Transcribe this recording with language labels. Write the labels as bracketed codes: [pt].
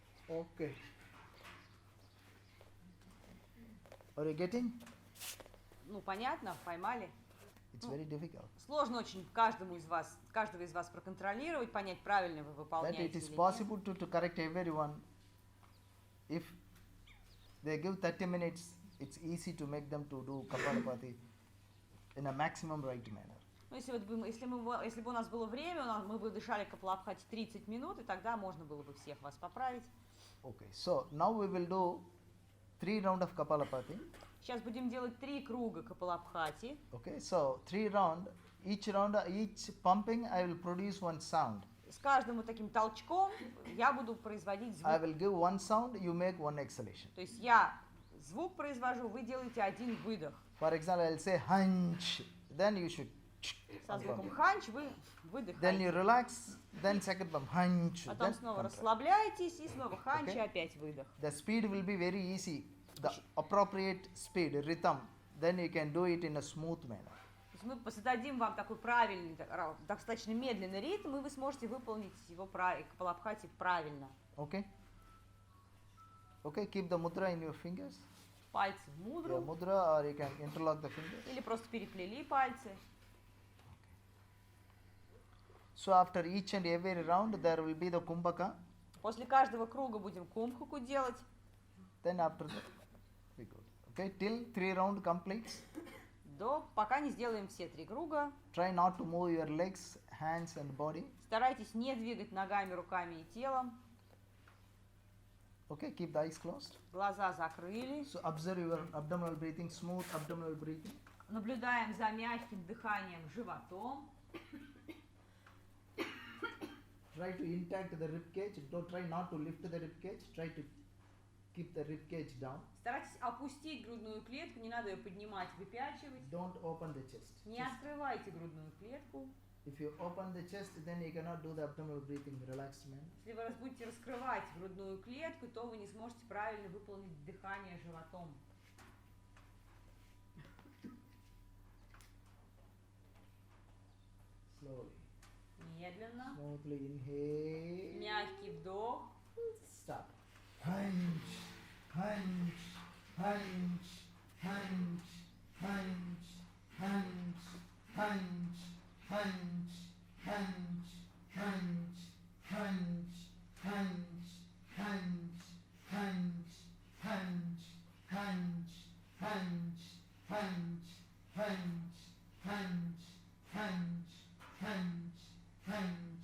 [en] Okay. Are you getting? [ru] Ну, понятно, поймали. [en] It's very difficult. [ru] Сложно очень каждого из вас проконтролировать, понять, правильно вы [en] That [ru] выполняете [en] it is [ru] или нет. [en] possible to correct everyone. If they give 30 minutes, it's easy to make them to do Kapalabhati in a maximum right manner. [ru] Ну, если бы у нас было время, мы бы дышали Капалабхати 30 минут, и тогда можно было бы всех вас поправить. [en] Okay, so now we will do 3 rounds of Kapalabhati. [ru] Сейчас будем делать 3 круга Капалабхати. [en] Okay, so 3 rounds. Each pumping, I will produce one sound. [ru] С каждым вот таким толчком я буду производить звук. [en] I will give one sound, you make one exhalation. [ru] То есть я звук произвожу, вы делаете один выдох. [en] For example, I will say hunch, then you should. [ru] Со звуком ханч вы выдыхаете. [en] Then you relax, then second pump, hunch. [ru] Потом снова расслабляетесь и снова ханч, и опять выдох. [en] The speed will be very easy, the appropriate speed, rhythm. Then you can do it in a smooth manner. [ru] Мы зададим вам такой правильный, достаточно медленный ритм, и вы сможете выполнить его Капалабхати правильно. [en] Okay? Okay, keep the mudra in your fingers. [ru] Пальцы в мудру. [en] Yeah, mudra, or you can interlock the fingers. [ru] Или просто переплели пальцы. [en] So after each and every round, there will be the kumbhaka. [ru] После каждого круга будем кумбхаку делать. [en] Then after that, we go. Okay, till 3 rounds completes. [ru] Пока не сделаем все 3 круга. [en] Try not to move your legs, hands and body. [ru] Старайтесь не двигать ногами, руками и телом. [en] Okay, keep the eyes closed. [ru] Глаза закрыли. [en] So observe your abdominal breathing, smooth abdominal breathing. [ru] Наблюдаем за мягким дыханием животом. [en] Try to intact the rib cage. Don't try not to lift the rib cage. Try to keep the rib cage down. [ru] Старайтесь опустить грудную клетку, не надо ее поднимать, выпячивать. [en] Don't open the chest. [ru] Не открывайте грудную клетку. [en] If you open the chest, then you cannot do the abdominal breathing relaxed manner. [ru] Если вы будете раскрывать грудную клетку, то вы не сможете правильно выполнить дыхание животом. [en] Slowly. hunch.